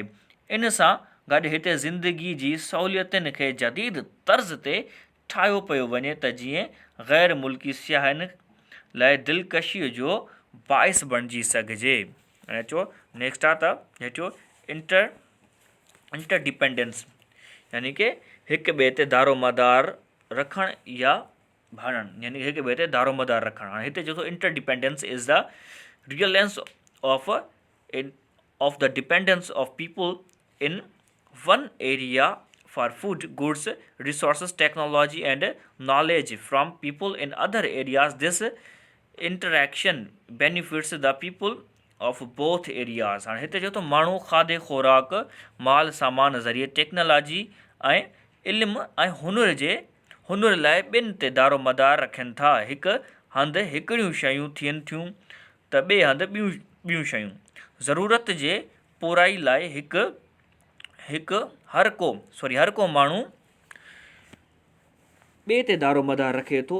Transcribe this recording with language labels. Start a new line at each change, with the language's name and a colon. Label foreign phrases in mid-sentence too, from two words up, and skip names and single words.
Sindhi: इन सां गॾु हिते ज़िंदगी जी सहूलियतुनि खे जदीद तर्ज़ ते ठाहियो पियो वञे त जीअं ग़ैर मुल्की सियाहनि लाइ दिलकशीअ जो बाइस बणिजी सघिजे। ऐं चओ नेक्स्ट आहे त हेठियो इंटरडिपेंडेंस, यानी कि हिक ॿिए ते दारोमदार रखणु या भाड़णु, यानी हिक ॿिए ते दारोमदार रखणु। हाणे हिते चए थो
English: interdependence is the reliance of the dependence of people in one area for food, goods, resources, technology, and knowledge from people in other areas. This interaction benefits the people of both areas.
Sindhi: हाणे हिते चए थो माण्हू खाधे खुराक, माल सामान ज़रिए टेक्नोलॉजी ऐं इल्मु ऐं हुनुर लाइ ॿिनि ते दारोमदार रखनि था। हिकु हंधि हिकिड़ियूं शयूं थियनि थियूं त ॿिए हंधि ॿियूं शयूं। ज़रूरत जे पूराई लाइ हर को माण्हू ॿिए ते दारोमदार रखे थो।